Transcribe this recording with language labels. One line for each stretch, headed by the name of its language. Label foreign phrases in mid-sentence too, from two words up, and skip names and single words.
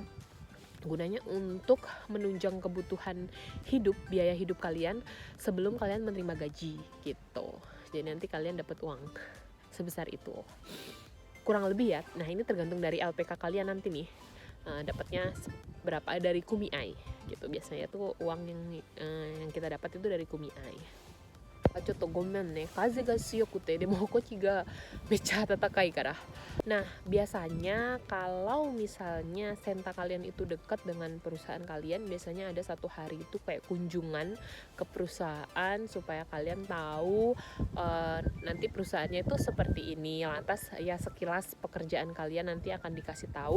Indonesian: Gunanya untuk menunjang kebutuhan hidup, biaya hidup kalian sebelum kalian menerima gaji gitu. Jadi nanti kalian dapat uang sebesar itu. Kurang lebih ya. Nah, ini tergantung dari LPK kalian nanti nih. Dapatnya berapa dari kumiai gitu. Biasanya tuh uang yang kita dapat itu dari kumiai.
Japanese: ちょっとごめんね、風が強くて、でもこっちがめっちゃ暖かいから。
Indonesian: Nah, biasanya kalau misalnya senta kalian itu dekat dengan perusahaan kalian, biasanya ada 1 hari itu kayak kunjungan ke perusahaan supaya kalian tahu nanti perusahaannya itu seperti ini. Lantas ya sekilas pekerjaan kalian nanti akan dikasih tahu.